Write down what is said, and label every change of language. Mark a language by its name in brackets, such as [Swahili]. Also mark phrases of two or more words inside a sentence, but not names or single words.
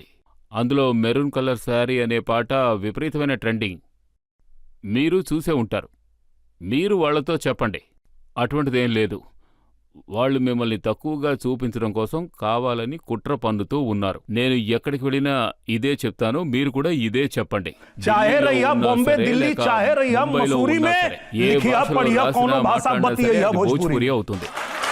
[Telugu] అందులో [English] maroon colour saree [Telugu] అనే పాట విపరీతమైన ట్రెండింగ్. మీరు చూసే ఉంటారు. మీరు వాళ్లతో చెప్పండి, అటువంటిదేం లేదు. వాళ్ళు మిమ్మల్ని తక్కువగా చూపించడం కోసం కావాలని కుట్ర పన్నుతూ ఉన్నారు. నేను ఎక్కడికి వెళ్ళినా ఇదే చెప్తాను, మీరు కూడా ఇదే చెప్పండి. [Bhojpuri] चाहे रहिया बॉम्बे दिल्ली, चाहे रहिया मसूरी में, लिखिया पढ़िया कौनो भाषा बतिया भोजपुरी [Telugu] అవుతుంది.